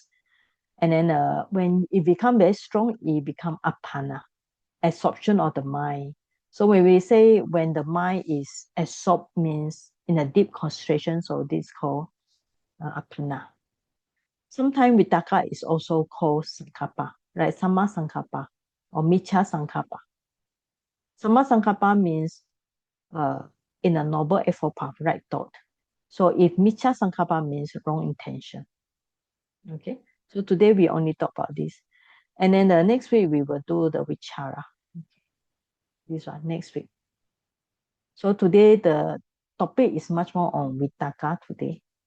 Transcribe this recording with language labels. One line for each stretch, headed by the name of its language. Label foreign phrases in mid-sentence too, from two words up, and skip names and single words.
English: And then when it becomes very strong, it becomes apana, absorption of the mind. So when we say when the mind is absorbed means in a deep concentration, so this is called apana. Sometimes Vitakka is also called sankappa, right?
Pali: Sama sankappa or micha sankappa. Sama sankappa
English: means in a noble effort path, right thought. So if
Pali: micha sankappa
English: means wrong intention. Okay, so today we only talk about this. And then the next week we will do the vichara. Okay. This one next week. So today the topic is much more on Vitakka today.